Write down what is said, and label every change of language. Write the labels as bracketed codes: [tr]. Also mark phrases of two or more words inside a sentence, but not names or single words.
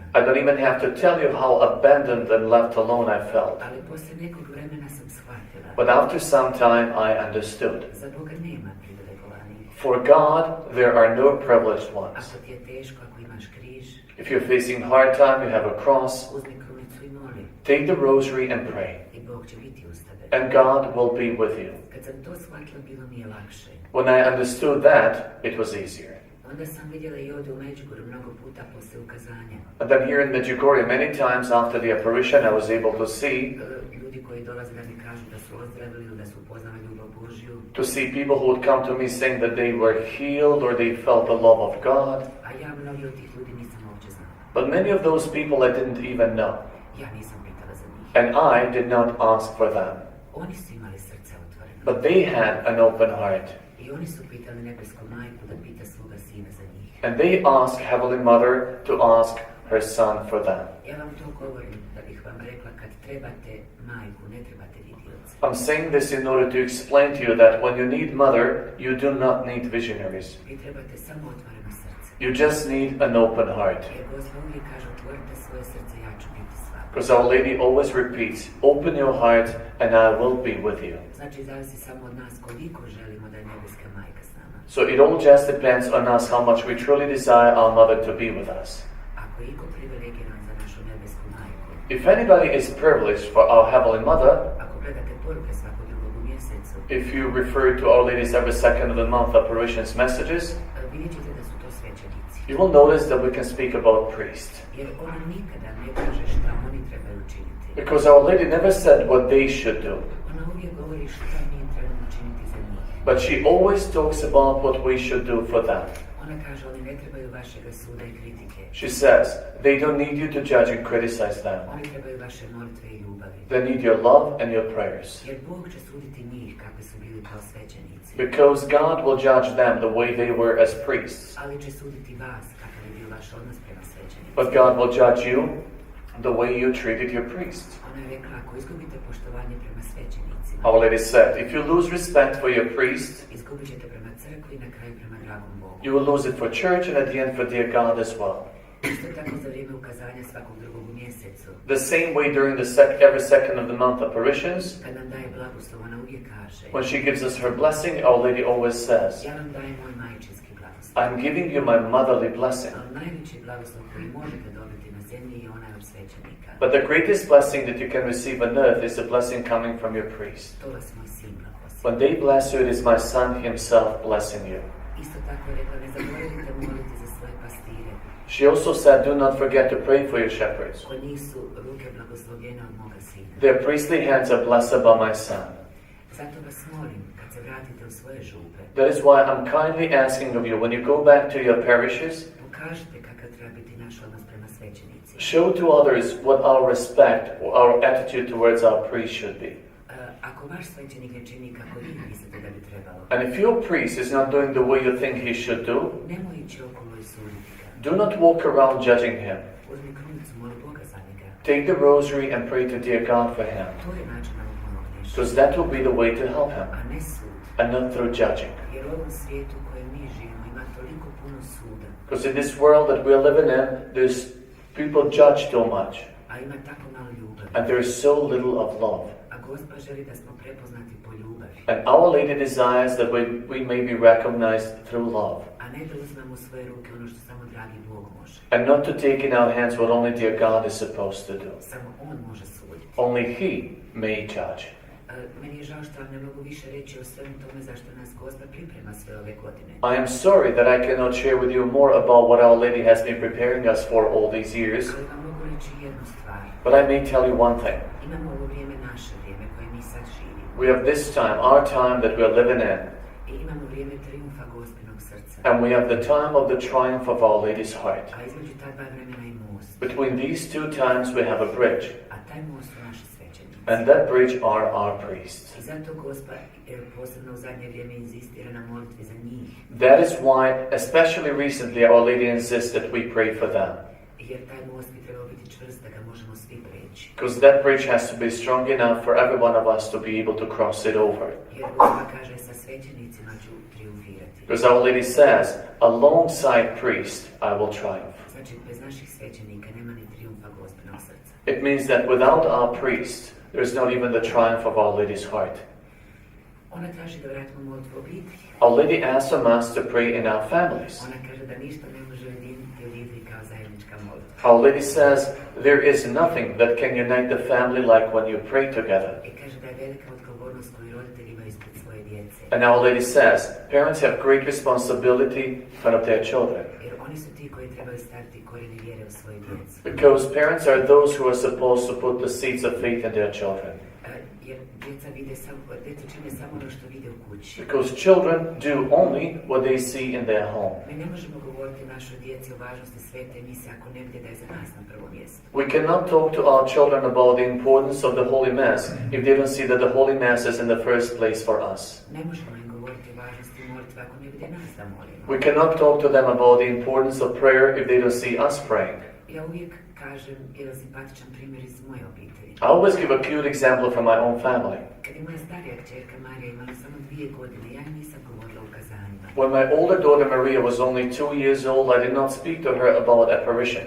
[en] I don't even have to tell you how abandoned and left alone I felt. [hr] Ali poslije nekog vremena sam shvatila. [en] But after some time I understood. [hr] Za Boga nema privilegovanih. [en] For God, there are no privileged ones. [hr] Ako ti je teško, ako imaš križ, [en] If you're facing hard time, you have a cross, [hr] uzmi krunicu i moli. [en] take the rosary and pray. [hr] I Bog će biti uz tebe. [en] And God will be with you. [hr] Kad sam to shvatila, bilo mi je lakše. [en] When I understood that, it was easier. [hr] Onda sam vidjela i ovdje u Medjugorju mnogo puta poslije ukazanja. [en] And then here in Medjugorje, many times after the apparition, I was able to see [hr] Ljudi koji dolaze da mi kažu da su ozdravili ili da su upoznali ljubav Božju. [en] to see people who would come to me saying that they were healed or they felt the love of God. [hr] A ja mnogi od tih ljudi nisam uopće znala. [en] But many of those people I didn't even know. [hr] Ja nisam pitala za njih. [en] And I did not ask for them. [hr] Oni su imali srce otvoreno. [en] But they had an open heart. [hr] I oni su pitali nebesku majku da pita svoga sina za njih. [en] And they asked Heavenly Mother to ask her Son for them. [hr] Ja vam to govorim da bih vam rekla kad trebate majku, ne trebate vidioce. [en] I'm saying this in order to explain to you that when you need Mother, you do not need visionaries. [hr] Vi trebate samo otvoreno srce. [en] You just need an open heart. [hr] Jer Gospod uvijek kaže otvorite svoje srce, ja ću biti s vama. [en] Because Our Lady always repeats, open your heart and I will be with you. [hr] Znači zavisi samo od nas koliko želimo da je nebeska majka s nama. [en] So it all just depends on us how much we truly desire our Mother to be with us. [hr] Ako je iko privilegiran za našu nebesku majku, [en] If anybody is privileged for our Heavenly Mother, [hr] ako gledate poruke svakog drugog u mjesecu, [en] if you refer to Our Lady's every second of the month apparitions messages, [hr] vidjet ćete da su to svećenici. [en] you will notice that we can speak about priests. [hr] Jer ona nikada ne kaže šta oni trebaju učiniti. [en] Because Our Lady never said what they should do. [hr] Ona uvijek govori šta mi trebamo učiniti za njih. [en] But she always talks about what we should do for them. [hr] Ona kaže oni ne trebaju vašega suda i kritike. [en] She says, they don't need you to judge and criticize them. [hr] Oni trebaju vaše molitve i ljubavi. [en] They need your love and your prayers. [hr] Jer Bog će suditi njih kakvi su bili kao svećenici. [en] Because God will judge them the way they were as priests. [hr] Ali će suditi vas kakav je bio vaš odnos prema svećenicima. [en] But God will judge you the way you treated your priests. [hr] Ona je rekla, ako izgubite poštovanje prema svećenicima, [en] Our Lady said, if you lose respect for your priest, [hr] izgubit ćete prema crkvi i na kraju prema dragom Bogu. [en] you will lose it for church and at the end for dear God as well. [hr] Isto tako za vrijeme ukazanja svakog drugog u mjesecu, [en] The same way during the every second of the month apparitions, [hr] kad nam daje blagoslov, ona uvijek kaže, [en] when she gives us her blessing, Our Lady always says, [hr] ja vam dajem moj majčinski blagoslov. [en] I'm giving you my motherly blessing. [hr] Ali najveći blagoslov koji možete dobiti na zemlji je onaj od svećenika. [en] But the greatest blessing that you can receive on earth is the blessing coming from your priest. [hr] To vas moj sin blagoslov. [en] When they bless you, it is my Son himself blessing you. [hr] Isto tako je rekla, ne zaboravite moliti za svoje pastire. [en] She also said, do not forget to pray for your shepherds. [hr] Kod njih su ruke blagoslovljene od moga sina. [en] Their priestly hands are blessed by my Son. [hr] Zato vas molim, kad se vratite u svoje župe, [en] That is why I'm kindly asking of you, when you go back to your parishes, [hr] pokažite kakav treba biti naš odnos prema svećenicima. [en] show to others what our respect, or our attitude towards our priest should be. [hr] Ako vaš svećenik ne čini kako vi mislite da bi trebalo, [en] And if your priest is not doing the way you think he should do, [hr] nemoj ići okolo i suditi ga. [en] do not walk around judging him. [hr] Uzmi krunicu, moli Boga za njega. [en] Take the rosary and pray to dear God for him. [hr] To je način da mu pomogneš, [en] Because that will be the way to help him, [hr] a ne sud. [en] and not through judging. [hr] Jer u ovom svijetu u kojem mi živimo ima toliko puno suda, [en] Because in this world that we're living in, there's people judge so much, [hr] a ima tako malo ljubavi. [en] and there is so little of love. [hr] A Gospa želi da smo prepoznati po ljubavi, [en] And Our Lady desires that we may be recognized through love, [hr] a ne da uzmemo u svoje ruke ono što samo dragi Bog može. [en] and not to take in our hands what only dear God is supposed to do. [hr] Samo On može suditi. [en] Only He may judge. [hr] Meni je žao što vam ne mogu više reći o svemu tome zašto nas Gospa priprema sve ove godine. [en] I am sorry that I cannot share with you more about what Our Lady has been preparing us for all these years, [hr] Ali vam mogu reći jednu stvar. [en] but I may tell you one thing. [hr] Imamo ovo vrijeme, naše vrijeme koje mi sad živimo. [en] We have this time, our time that we are living in, [hr] I imamo vrijeme triumfa Gospinog srca. [en] and we have the time of the triumph of Our Lady's heart. [hr] A između ta dva vremena i most. [en] Between these two times we have a bridge, [hr] A taj most su naši svećenici. [en] and that bridge are our priests. [hr] I zato Gospa posebno u zadnje vrijeme inzistira na molitvi za njih. [en] That is why, especially recently, Our Lady insists that we pray for them. [hr] Jer taj most bi trebao biti čvrst da ga možemo svi preći. [en] Because that bridge has to be strong enough for every one of us to be able to cross it over. [hr] Jer Gospa kaže sa svećenicima ću triumfirati. triumfirati. [en] Because Our Lady says, alongside priest, I will triumph. [hr] Znači, bez naših svećenika nema ni triumfa Gospinog srca. [en] It means that without our priest, there's not even the triumph of Our Lady's heart. [hr] Ona traži da vratimo molitvu obitelji. [en] Our Lady asks us to pray in our families. [hr] Ona kaže da ništa ne može ujediniti obitelji kao zajednička molitva. [en] Our Lady says, there is nothing that can unite the family like when you pray together. [hr] I kaže da je velika odgovornost koju roditelji imaju ispred svoje djece. [en] And Our Lady says, parents have great responsibility in front of their children. [hr] Jer oni su ti koji trebaju staviti korijene vjere u svoje djece. [en] Because parents are those who are supposed to put the seeds of faith in their children. [hr] Jer djeca čine samo ono što vide u kući. [en] Because children do only what they see in their home. [hr] Mi ne možemo govoriti našoj djeci o važnosti svete mise ako ne vide da je za nas na prvo mjesto. [en] We cannot talk to our children about the importance of the Holy Mass if they don't see that the Holy Mass is in the first place for us. [hr] Ne možemo im govoriti o važnosti molitve ako ne vide nas da molimo. [en] We cannot talk to them about the importance of prayer if they don't see us praying. [hr] Ja uvijek kažem jedan simpatičan primjer iz moje obitelji. [en] I always give a cute example from my own family. [hr] Kad je moja starija kćerka Marija imala samo 2 godine, ja joj nisam govorila o kazanjima. [en] When my older daughter Maria was only 2 years old, I did not speak to her about apparitions.